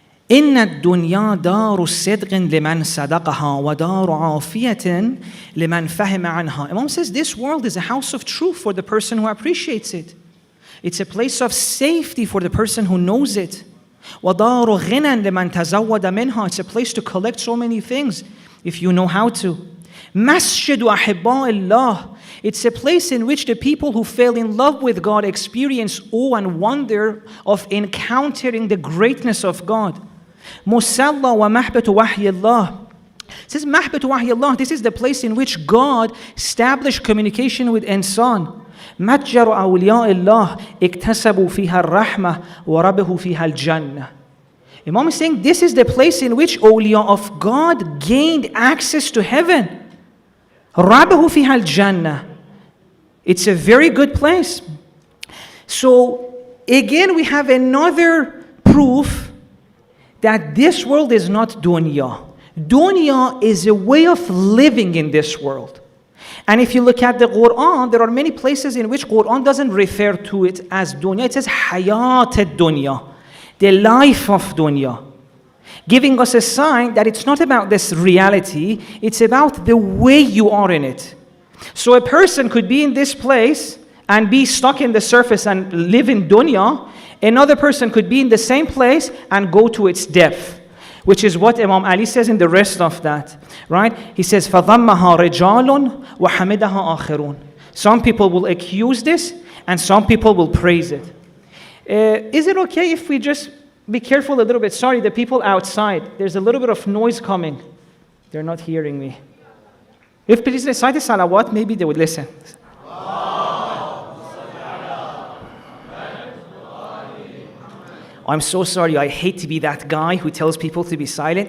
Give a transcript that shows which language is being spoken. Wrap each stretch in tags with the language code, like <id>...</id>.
<ar>إن الدنيا دار الصدق لمن صدقها ودار عافية لمن فهم عنها.</ar> <en>Imam says this world is a house of truth for the person who appreciates it. It's a place of safety for the person who knows it.</en> <ar>ودار غنى لمن تزود منها.</ar> <en>It's a place to collect so many things if you know how to.</en> <ar>مسجد أحباء الله.</ar> <en>It's a place in which the people who fell in love with God experience awe and wonder of encountering the greatness of God.</en> <ar>Musalla wa mahbatu wahyillah.</ar> <en>It says</en> <ar>mahbatu wahyillah.</ar> <en>This is the place in which God established communication with insan.</en> <ar>متجر أولياء الله اكتسبوا فيها الرحمة وربحوا فيها الجنة.</ar> <en>Imam is saying this is the place in which awliya of God gained access to heaven.</en> <ar>ربحوا فيها الجنة.</ar> <en>It's a very good place. So again we have another proof that this world is not dunya. Dunya is a way of living in this world. And if you look at the Quran, there are many places in which Quran doesn't refer to it as dunya. It says hayat ad-dunya, the life of dunya, giving us a sign that it's not about this reality, it's about the way you are in it. So a person could be in this place and be stuck in the surface and live in dunya. Another person could be in the same place and go to its depth. which is what Imam Ali says in the rest of that, right? He says,</en> <ar>فَضَمَّهَا رِجَالٌ وَحَمِدَهَا آخَرُونَ.</ar> <en>Some people will accuse this, and some people will praise it. Is it okay if we just be careful a little bit? Sorry, the people outside, there's a little bit of noise coming. They're not hearing me. If please recite the salawat, maybe they would listen. I'm so sorry, I hate to be that guy who tells people to be silent.</en>